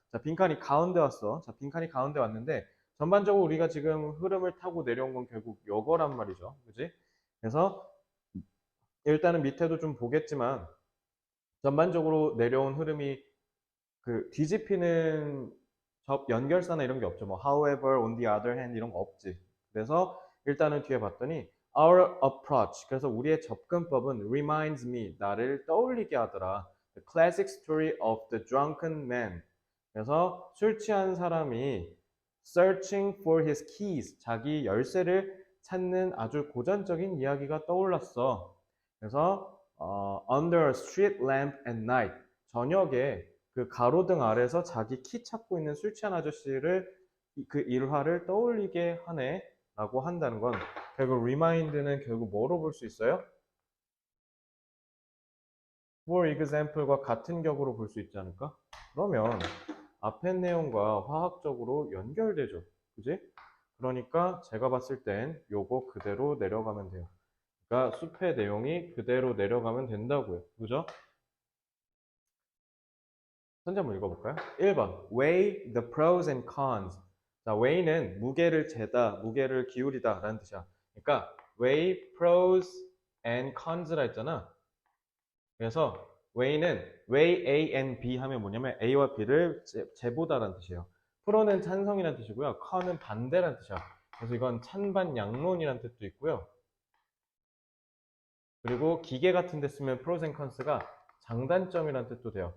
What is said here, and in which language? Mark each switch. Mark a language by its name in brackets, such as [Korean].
[Korean] 자, 빈칸이 가운데 왔어. 자, 빈칸이 가운데 왔는데 전반적으로 우리가 지금 흐름을 타고 내려온 건 결국 요거란 말이죠. 그지? 그래서 일단은 밑에도 좀 보겠지만 전반적으로 내려온 흐름이 그 뒤집히는 연결사나 이런 게 없죠. 뭐 [English] however, on the other hand [Korean] 이런 거 없지. 그래서 일단은 뒤에 봤더니 [English] our approach. [Korean] 그래서 우리의 접근법은 [English] reminds me. [Korean] 나를 떠올리게 하더라. [English] The classic story of the drunken man. [Korean] 그래서 술 취한 사람이 [English] searching for his keys. [Korean] 자기 열쇠를 찾는 아주 고전적인 이야기가 떠올랐어. 그래서 [English] under a street lamp at night. [Korean] 저녁에 그 가로등 아래서 자기 키 찾고 있는 술 취한 아저씨를 그 일화를 떠올리게 하네 라고 한다는 건 결국 remind는 결국 뭐로 볼 수 있어요? [English] for example [Korean] 과 같은 격으로 볼 수 있지 않을까? 그러면 앞에 내용과 화학적으로 연결되죠. 그지? 그러니까 제가 봤을 땐 요거 그대로 내려가면 돼요. 그러니까 숲의 내용이 그대로 내려가면 된다고요. 그죠? 선제 한번 읽어볼까요? 1번 [English] weigh the pros and cons. [Korean] 자, weigh는 무게를 재다, 무게를 기울이다 라는 뜻이야. 그러니까 [English] weigh pros and cons [Korean] 라 했잖아. 그래서 [English] weigh A and B [Korean] 하면 뭐냐면 A와 B를 재보다라는 뜻이에요. 프로는 찬성이라는 뜻이고요. con은 반대라는 뜻이야. 그래서 이건 찬반양론이라는 뜻도 있고요. 그리고 기계 같은 데 쓰면 [English] pros and cons [Korean] 가 장단점이라는 뜻도 돼요.